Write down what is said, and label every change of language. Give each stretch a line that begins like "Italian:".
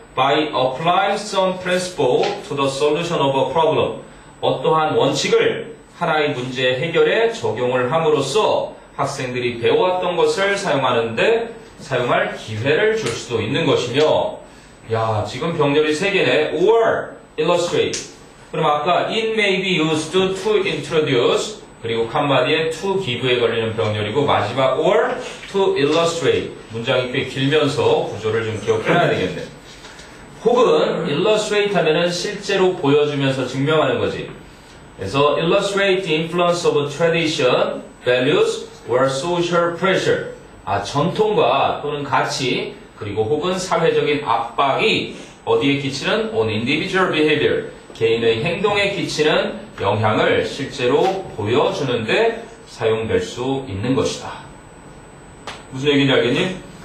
English: by applying some principle to the solution of a problem,
Korean: 어떠한 원칙을 하나의 문제 해결에 적용을 함으로써 학생들이 배워왔던 것을 사용할 기회를 줄 수도 있는 것이며, 야, 지금 병렬이 3개네.
English: or illustrate.
Korean: 그럼 아까
English: it may be used to introduce,
Korean: 그리고 칸마디에 to give에 걸리는 병렬이고, 마지막
English: or to illustrate.
Korean: 문장이 꽤 길면서 구조를 좀 기억해놔야 되겠네. 혹은 illustrate 하면은 실제로 보여주면서 증명하는 거지. 그래서
English: illustrate the influence of tradition, values, or social pressure.
Korean: 전통과 또는 가치, 그리고 혹은 사회적인 압박이 어디에 끼치는
English: on individual behavior,
Korean: 개인의 행동에 끼치는 영향을 실제로 보여주는데 사용될 수 있는 것이다. 무슨 얘기인지 알겠니?